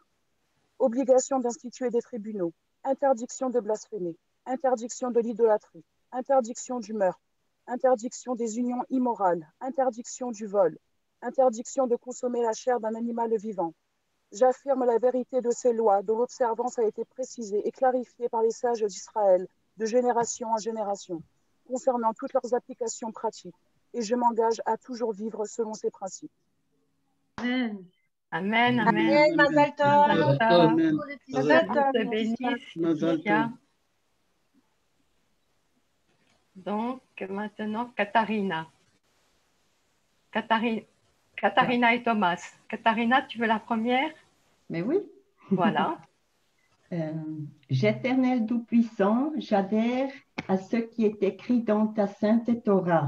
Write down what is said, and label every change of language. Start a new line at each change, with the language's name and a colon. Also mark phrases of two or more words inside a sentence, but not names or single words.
French: Obligation d'instituer des tribunaux, interdiction de blasphémer, interdiction de l'idolâtrie, interdiction du meurtre, interdiction des unions immorales, interdiction du vol, interdiction de consommer la chair d'un animal vivant. J'affirme la vérité de ces lois dont l'observance a été précisée et clarifiée par les sages d'Israël de génération en génération, concernant toutes leurs applications pratiques, et je m'engage à toujours vivre selon ces principes. Amen. Amen.
Hebrew: אמן, מזל טוב.
French: Amen.
Hebrew: מזל טוב.
French: Te bénisse, Mazal Laetitia. Tov. Donc, maintenant, Katharina. Katharina et Thomas. Katharina, tu veux la première? Mais oui. Voilà. J'éternel Tout-Puissant, j'adhère à ce qui est écrit dans ta sainte Torah.